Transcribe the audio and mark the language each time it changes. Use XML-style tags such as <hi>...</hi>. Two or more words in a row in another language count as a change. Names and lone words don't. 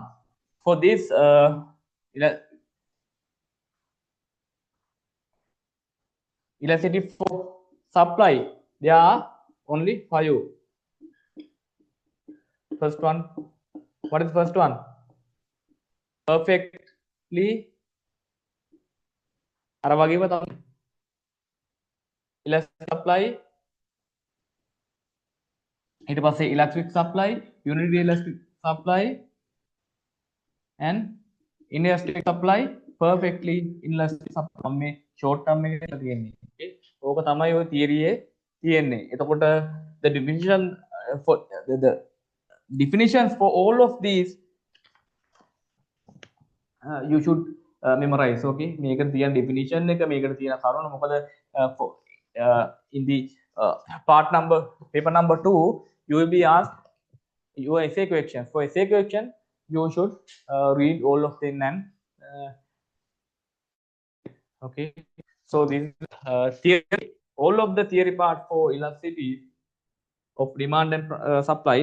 <en>For this elasticity for supply, there are only 5. First one, what is first one? Perfectly elastic supply,</en> <si>ඊට පස්සේ</si> <en>electric supply, unitary elastic supply, and inelastic supply, perfectly inelastic supply.</en> <si>මේ</si> <en>short term</en> <si>එකේ තියෙන්නේ. Okay, ඕක තමයි ඔය theory එකේ තියෙන්නේ.</si> <en>එතකොට the definition for the definitions for all of these you should memorize. Okay,</en> <si>මේකට තියෙන definition එක, මේකට තියෙන කරුණ මොකද</si> <en>in the part number paper number 2 you will be asked your essay question. For essay question you should read all of them and okay, so this is theory, all of the theory part for elasticity of demand and supply.</en>